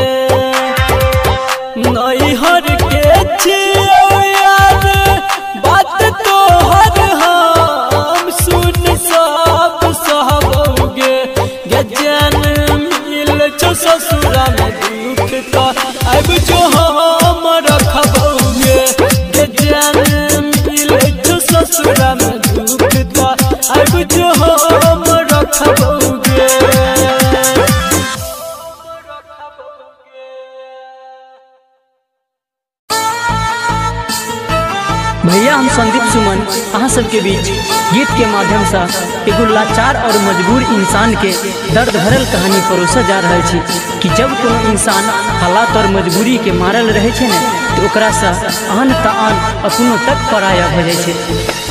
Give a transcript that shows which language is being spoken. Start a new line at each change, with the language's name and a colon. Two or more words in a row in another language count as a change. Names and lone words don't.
Maithili: नई हर के छियो यार बात तो हर हम सुन सब सहबोगे गे जान मिल जो ससुरा में दुख का अब जो हम रखबोगे गे जान मिल जो ससुरा में दुख का अब जो हम रखबोगे भैया हम संदीप सुमन अहाँ सबके बीच गीत के माध्यम से एगो लाचार और मजबूर इंसान के दर्द भरल कहानी परोसा जा रहा छी कि जब कोनो इंसान हालात और मजबूरी के मारल रहे छे ने तो ओकरा से आन त आन अपनो तक पराया भ जाय छे।